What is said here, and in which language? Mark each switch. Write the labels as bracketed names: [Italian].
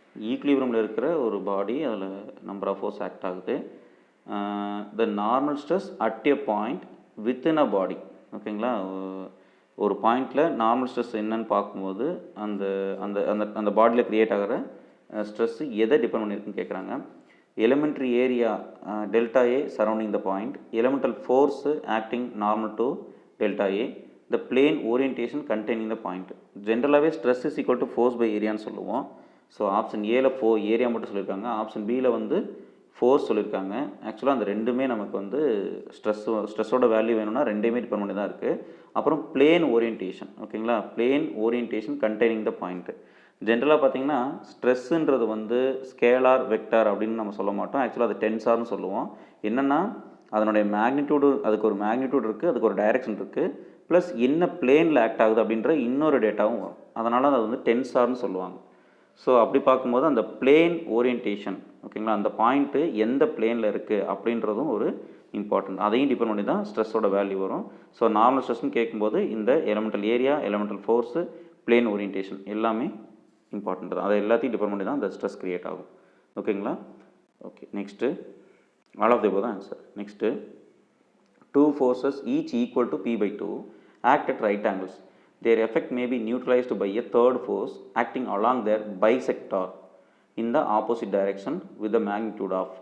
[Tamil] ஈக்குலிபிரியமில் இருக்கிற ஒரு பாடி, அதில் நம்பர் ஆஃப் ஃபோர்ஸ் ஆக்ட் ஆகுது. [English] the normal stress at a point within a body. [Tamil] ஓகேங்களா? ஒரு பாயிண்டில் நார்மல் ஸ்ட்ரெஸ் என்னன்னு பார்க்கும்போது அந்த அந்த அந்த அந்த பாடியில் க்ரியேட் ஆகிற ஸ்ட்ரெஸ்ஸு எதை டிபெண்ட் பண்ணியிருக்குன்னு கேட்குறாங்க. [English] elementary area delta A surrounding the point, elemental force acting normal to delta A, the plane orientation containing the point. [Tamil] ஜென்ரலாகவே [English] stress is equal to force by area [Tamil] சொல்லுவோம். ஸோ ஆப்ஷன் ஏல area மட்டும் சொல்லியிருக்காங்க, option பியில் வந்து force சொல்லியிருக்காங்க. ஆக்சுவலாக அந்த ரெண்டுமே நமக்கு வந்து ஸ்ட்ரெஸ்ஸோட வேல்யூ வேணும்னா ரெண்டுமே டிபெண்ட் பண்ணி தான் இருக்குது. அப்புறம் [English] Plane orientation. ஓகேங்களா? Plane orientation containing the point. [Tamil] ஜென்ரலாக பார்த்திங்கன்னா ஸ்ட்ரெஸ்ஸுன்றது வந்து ஸ்கேலார், வெக்டார் அப்படின்னு நம்ம சொல்ல மாட்டோம். ஆக்சுவலாக அது டென்சார்னு சொல்லுவோம். என்னென்னா அதனுடைய மேக்னிடியூடு, அதுக்கு ஒரு மேக்னிடியூட் இருக்குது, அதுக்கு ஒரு டைரெக்ஷன் இருக்குது, ப்ளஸ் என்ன பிளேனில் ஆக்ட் ஆகுது அப்படின்ற இன்னொரு டேட்டாவும் வரும். அதனால் அது வந்து டென்சார்னு சொல்லுவாங்க. ஸோ அப்படி பார்க்கும்போது அந்த பிளேன் ஓரியன்டேஷன், ஓகேங்களா, அந்த பாயிண்ட்டு எந்த பிளேனில் இருக்குது அப்படின்றதும் ஒரு இம்பார்ட்டன்ட். அதையும் டிபெண்ட் பண்ணி தான் ஸ்ட்ரெஸ்ஸோட வேல்யூ வரும். ஸோ நார்மல் ஸ்ட்ரெஸ்ன்னு கேட்கும்போது இந்த elemental area, elemental force, plane orientation எல்லாமே இம்பார்ட்டன்ட் தான். அதை எல்லாத்தையும் டிபெண்ட் பண்ணி தான் அந்த ஸ்ட்ரெஸ் கிரியேட் ஆகும். ஓகேங்களா? [English] Okay, next all of the above தான் answer. Next, two forces each equal to P/2 act at right angles. Their effect may be neutralized by a third force acting along their bisector in the opposite direction with the magnitude of.